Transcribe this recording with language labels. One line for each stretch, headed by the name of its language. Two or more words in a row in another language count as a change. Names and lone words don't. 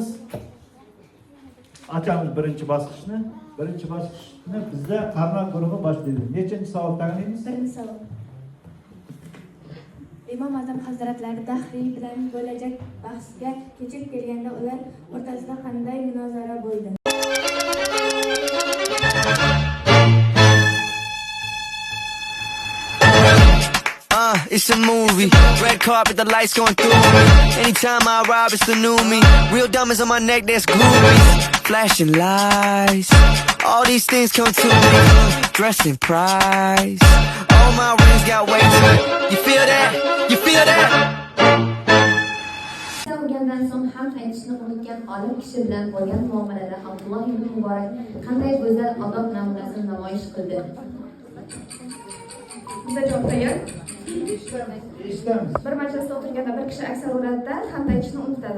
Uzbek: Ochamiz birinchi bosqichni. Birinchi bosqichni bizda Qarnoq guruhi boshlaydi. Nechanchi savol taqdimingiz? Birinchi savol. Imom Azam Hazratlari Dahriy bilan bo'lajak bahsga kechib kelganda ular o'rtasida qanday munozara bo'ldi?
English: It's a movie. Red carpet, the lights going through me. Anytime I arrive, it's the new me. Real diamonds on my neck, that's groupies. Flashing lights. All these things come to me. Dressed in price. All my rings got weight to it. You feel that? You feel that?
Uzbek: O'lgandan so'ng ham aytishni unutgan olim kishi bilan bo'lgan muomalada Abdulloh ibn Muborak qanday go'zal odob namunasini namoyish qildi? Biza javob tayyor. Eshitamiz. Bir majlisda o'tirganda bir kishi aksar o'ladida hamd aytishni unutadi.